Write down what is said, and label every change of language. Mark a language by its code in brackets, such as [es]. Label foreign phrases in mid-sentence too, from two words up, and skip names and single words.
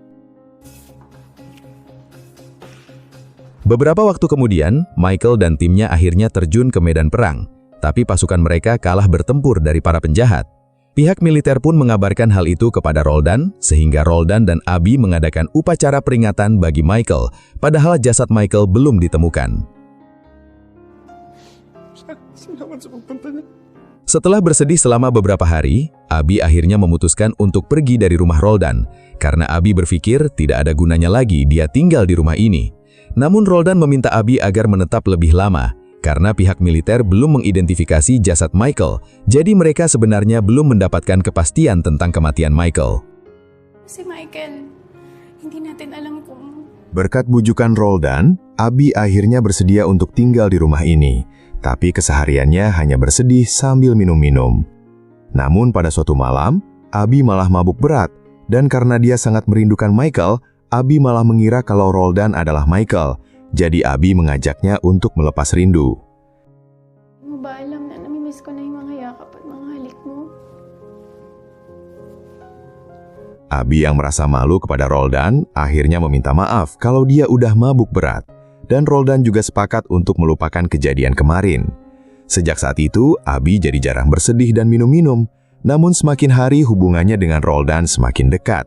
[id] Beberapa waktu kemudian, Michael dan timnya akhirnya terjun ke medan perang, tapi pasukan mereka kalah bertempur dari para penjahat. Pihak militer pun mengabarkan hal itu kepada Roldan, sehingga Roldan dan Abi mengadakan upacara peringatan bagi Michael, padahal jasad Michael belum ditemukan. [tl] Salamat sa pagpunta niya. [id] Setelah bersedih selama beberapa hari, Abi akhirnya memutuskan untuk pergi dari rumah Roldan, karena Abi berpikir tidak ada gunanya lagi dia tinggal di rumah ini. Namun Roldan meminta Abi agar menetap lebih lama, karena pihak militer belum mengidentifikasi jasad Michael, jadi mereka sebenarnya belum mendapatkan kepastian tentang kematian Michael. [tl] Si Michael, hindi natin alam kung... [id] Berkat bujukan Roldan, Abi akhirnya bersedia untuk tinggal di rumah ini, tapi kesehariannya hanya bersedih sambil minum-minum. Namun pada suatu malam, Abi malah mabuk berat, dan karena dia sangat merindukan Michael, Abi malah mengira kalau Roldan adalah Michael. Jadi Abi mengajaknya untuk melepas rindu. [tl] Mo ba alam na namimiss ko na yung mga yakap at mga halik mo? [id] Abi yang merasa malu kepada Roldan akhirnya meminta maaf kalau dia udah mabuk berat. Dan Roldan juga sepakat untuk melupakan kejadian kemarin. Sejak saat itu, Abi jadi jarang bersedih dan minum-minum. Namun semakin hari hubungannya dengan Roldan semakin dekat.